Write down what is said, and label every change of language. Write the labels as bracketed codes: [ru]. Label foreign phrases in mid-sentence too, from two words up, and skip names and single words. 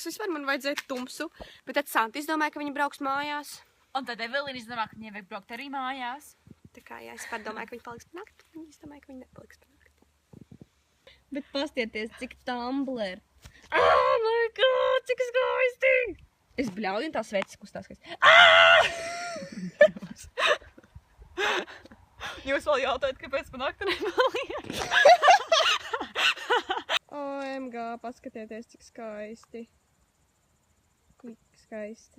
[lv] Vispār man vajadzēja tumsu, bet tad Santa izdomāja, ka viņi brauks mājās. Un tad Evelīna izdomāja, ka viņai vajag braukt arī mājās. Tā kā, jā, es pat domāju, ka viņi paliks par nakti, viņi izdomāja, ka viņi nepaliks par nakti. Bet pastieties, cik Tumblr. [en] Oh my god, [lv] cik skaisti! Es bļauju un tās sveces kustās. Jūs vēl jautājat, kāpēc man akta nepaliek? OMG, paskatieties, cik skaisti. Cik skaisti.